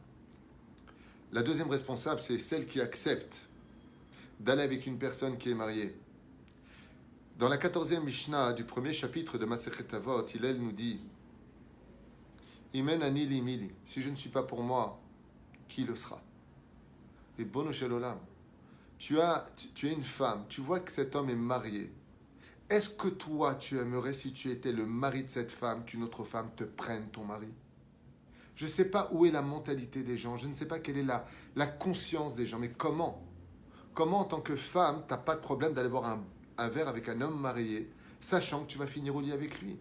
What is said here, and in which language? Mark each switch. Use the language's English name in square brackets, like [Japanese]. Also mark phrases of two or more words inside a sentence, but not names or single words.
[French] La deuxième responsable, c'est celle qui accepte d'aller avec une personne qui est mariée. Dans la 14e Mishnah du premier chapitre de Masechet Avot, Hillel nous dit [Hebrew] אם אין אני לי מי לי. [French] Si je ne suis pas pour moi, qui le sera? [Hebrew] רבונו של עולם. [French] Tu es une femme, tu vois que cet homme est marié. Est-ce que toi, tu aimerais, si tu étais le mari de cette femme, qu'une autre femme te prenne ton mari? Je ne sais pas où est la mentalité des gens, je ne sais pas quelle est la conscience des gens, mais comment en tant que femme, tu n'as pas de problème d'aller boire un verre avec un homme marié, sachant que tu vas finir au lit avec lui?